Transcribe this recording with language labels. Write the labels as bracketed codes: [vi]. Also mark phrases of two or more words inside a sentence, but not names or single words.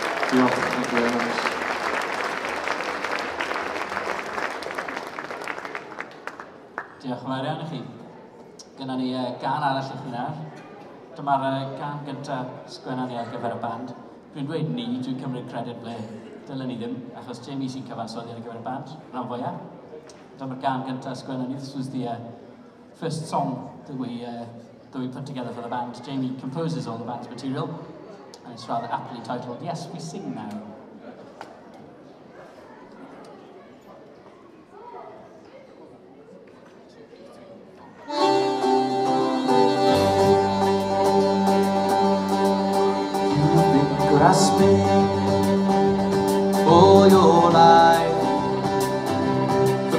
[en] Diolch, thank you very much. [cy] Diolch yn fawr iawn i chi. Gynna ni gan arall i chi nawr. Dyma'r gan gyntaf sgwenna ni ar gyfer y band. Dwi'n dweud ni, dwi'n cymryd credit ble dylen ni ddim, achos Jamie sy'n cyfansoddi ar gyfer y band, rhan fwyaf. Dyma'r gan gyntaf sgwenna ni. [en] This was the first song that we put together for the band. Jamie composes all the band's material, and it's rather aptly titled, Yes, We Sing Now. Grasping all your life for